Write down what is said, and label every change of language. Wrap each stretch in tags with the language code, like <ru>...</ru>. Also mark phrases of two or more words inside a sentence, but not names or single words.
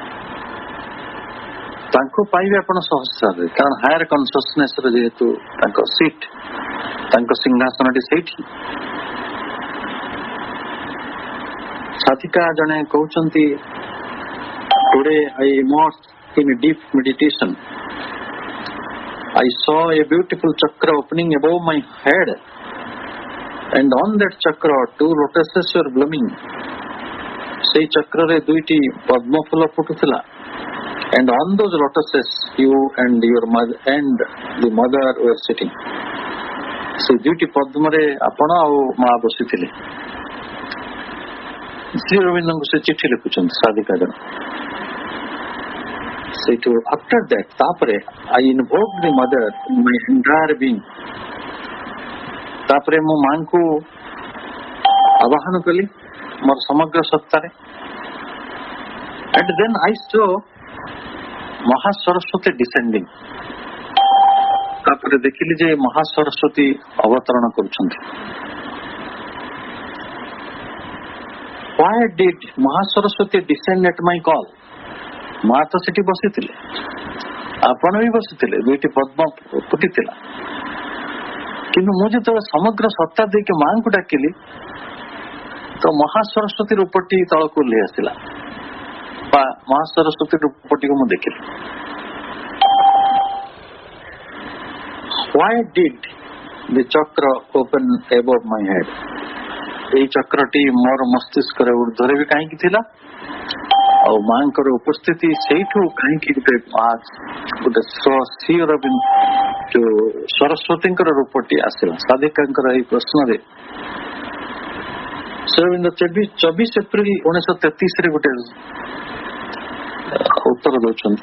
<or>ତାଙ୍କୁ ପାଇବେ ଆପଣ ସହସ୍ରରେ, କାରଣ</or> <en>higher consciousness</en> <or>ରେ ଯେହେତୁ ତାଙ୍କ ସିଟ୍, ତାଙ୍କ ସିଂହାସନଟି ସେଇଠି। ସାଧିକା ଜଣେ କହୁଛନ୍ତି,</or> <en>Today I immersed in deep meditation, I saw a beautiful chakra opening above my head, and on that chakra 2 lotuses were blooming.</en> <or>ସେଇ ଚକ୍ରରେ 2ଟି ପଦ୍ମ ଫୁଲ ଫୁଟୁଥିଲା,</or> <en>and on those lotuses you and your mother and the mother were sitting.</en> <or>ସେ 2ଟି ପଦ୍ମରେ ଆପଣ ଆଉ ମା ବସିଥିଲେ। ଶ୍ରୀ ଅରବିନ୍ଦଙ୍କୁ ସେ ଚିଠି ଲେଖୁଛନ୍ତି ସାଧିକା ଜଣ।</or> <en>ସେଇଠୁ after that, ତାପରେ I invoked the mother in my entire being.</en> <or>ତାପରେ ମୁଁ ମାଙ୍କୁ ଆବାହନ କଲି ମୋର ସମଗ୍ର ସତ୍ତାରେ।</or> <en>And then I saw ମହାସରସ୍ୱତୀ descending.</en> <or>ତାପରେ ଦେଖିଲି ଯେ ମହାସରସ୍ୱତୀ ଅବତରଣ କରୁଛନ୍ତି।</or> <en>Why did ମହାସରସ୍ୱତୀ descend at my call?</en> <or>ମା ତ ସେଠି ବସିଥିଲେ, ଆପଣ ବି ବସିଥିଲେ, 2ଟି ପଦ୍ମ ଫୁଟିଥିଲା, କିନ୍ତୁ ମୁଁ ଯେତେବେଳେ ସମଗ୍ର ସତ୍ତା ଦେଇକି ମାଙ୍କୁ ଡାକିଲି ତ ମହାସରସ୍ୱତୀ ରୂପଟି ତଳକୁ ଓହ୍ଲେଇ ଆସିଲା, ବା ମହାସରସ୍ୱତୀ ରୂପଟିକୁ ମୁଁ ଦେଖିଲି।</or> <en>Why did the chakra open above my head?</en> <or>ଏଇ ଚକ୍ରଟି ମୋର ମସ୍ତିଷ୍କରେ ଉର୍ଦ୍ଧ୍ୱରେ ବି କାହିଁକି ଥିଲା, ଆଉ ମାଙ୍କର ଉପସ୍ଥିତି ସେଇଠୁ କାହିଁକି ଗୋଟେ ଯୋଉ ସରସ୍ୱତୀଙ୍କର ରୂପଟି ଆସିଲା? ସାଧିକାଙ୍କର ଏଇ ପ୍ରଶ୍ନରେ ଶ୍ରୀଅରବିନ୍ଦ 24 ଏପ୍ରିଲ 1933 ଗୋଟେ ଉତ୍ତର ଦଉଛନ୍ତି।</or>